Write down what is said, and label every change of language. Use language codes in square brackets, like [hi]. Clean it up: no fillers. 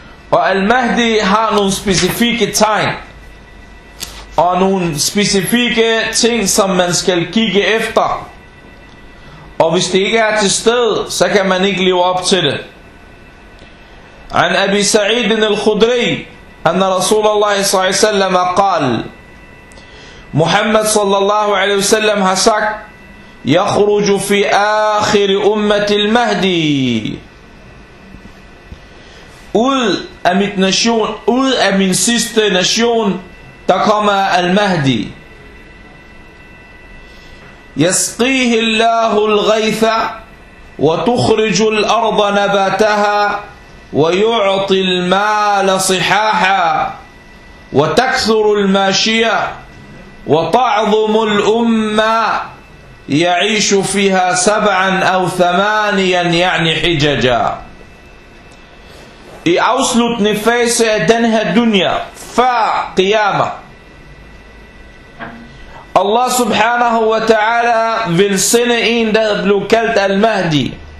[da] Og al-Mahdi har nogle specifikke tegn, og nogle specifikke ting, som man skal kigge efter. Og hvis det ikke er til stede, så kan man ikke leve op til det. [ar] عن أبي سعيد الخدري أن رسول الله صلى الله عليه وسلم قال محمد صلى الله عليه وسلم حسك يخرج في آخر أمة المهدي [da] ud af mit nation, ud af min sidste nation, der kommer al-Mahdi. [ar] يسقيه الله الغيث وتخرج الأرض نباتها ويعطي المال صحاحا وتكثر الماشية وتعظم الأمة يعيش فيها سبعا أو ثمانيا يعني حججا. [da] I afsluttende fase af den her dunya, før qiyama, Allah subhanahu wa ta'ala vil sende en, der blev kaldt al-Mahdi.